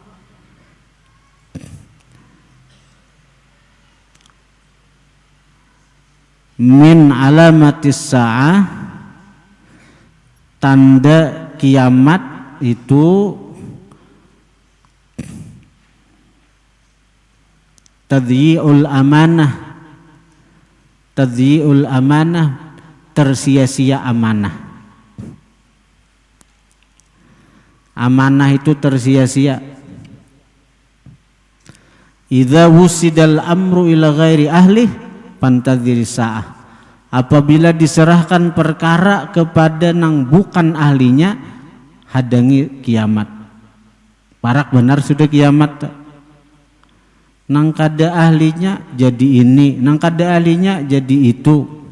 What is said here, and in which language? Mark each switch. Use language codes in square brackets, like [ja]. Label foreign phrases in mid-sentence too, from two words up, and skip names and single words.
[ar] من علامات الساعة, [id] tanda kiamat itu [ar] تضييع الأمانة تضييع الأمانة, [id] tersia-sia amanah. Amanah itu tersia-sia. [ar] إذا وسد الأمر إلى غير أهل فانتظر الساعة, [id] apabila diserahkan perkara kepada nang bukan ahlinya, hadangi kiamat. [bjn] Parak benar sudah kiamat. Nang kada ahlinya jadi ini, nang kada ahlinya jadi itu.